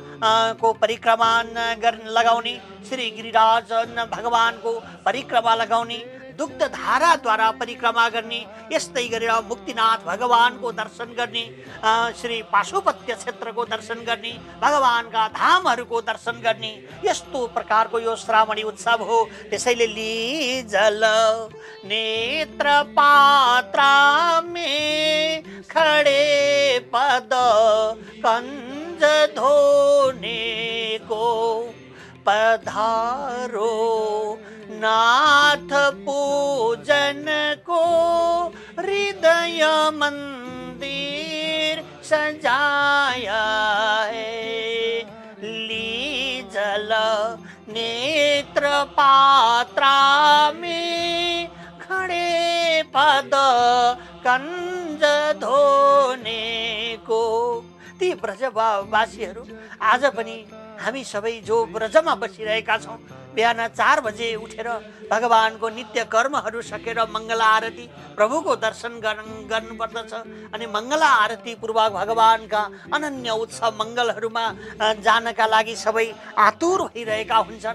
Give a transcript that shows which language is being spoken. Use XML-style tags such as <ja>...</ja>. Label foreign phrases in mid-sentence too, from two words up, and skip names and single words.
<ne>को परिक्रमा लगाउने, श्री गिरिराज भगवानको परिक्रमा लगाउने, दुग्ध धाराद्वारा परिक्रमा गर्ने, यस्तै गरेर मुक्तिनाथ भगवानको दर्शन गर्ने, श्री पाशुपत्य क्षेत्रको दर्शन गर्ने, भगवानका धामहरूको दर्शन गर्ने, यस्तो प्रकारको यो श्रावणी उत्सव हो।</ne> <hi>त्यसैले लीजल नेत्र पात्रा में खड़े पद कंज धोने को पधारो, नाथ पूजन को हृदय मंदिर सजाया है। लीजल नेत्र पात्रा में खड़े पद कंज धोने को।</hi> <ne>ती ब्रजवासीहरू आज पनि हामी सबै जो ब्रजमा बसिरहेका छौँ, बिहान 4 बजे उठेर भगवानको नित्य कर्महरू सकेर मङ्गला आरती प्रभुको दर्शन गर्नुपर्दछ। अनि मङ्गला आरती पूर्वक भगवानका अनन्य उत्सव मङ्गलहरूमा जानका लागि सबै आतुर भइरहेका हुन्छन्।</ne>